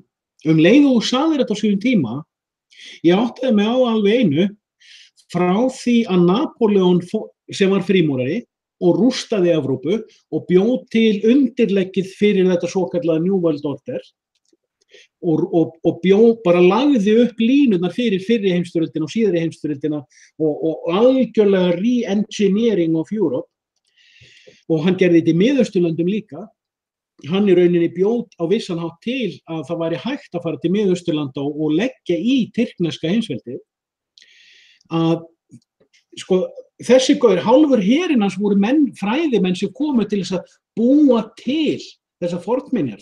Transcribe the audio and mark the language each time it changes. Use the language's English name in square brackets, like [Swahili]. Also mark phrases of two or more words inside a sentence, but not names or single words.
[Icelandic] Leið og þú sagðir þetta á sínum tíma, ég áttaði mig á alveg einu, frá því að Napóleon sem var frímúrari og rústaði Evrópu og bjó til undirleggið fyrir þetta svokallaða New World Order og bjó bara lagði upp línurnar fyrir fyrri heimsstyrjöldina og síðari heimsstyrjöldina og algjörlega [English] re-engineering of Europe [Icelandic] og hann gerði þetta í Miðausturlöndum líka. Hann í rauninni bjóð á vissan hátt til að það væri hægt að fara til Miðausturlanda og leggja í tyrkneska heimsveldið. Að sko þessi gaur, hálfur herinn hans voru fræðimenn sem komu til þess að búa til þessar fornminjar.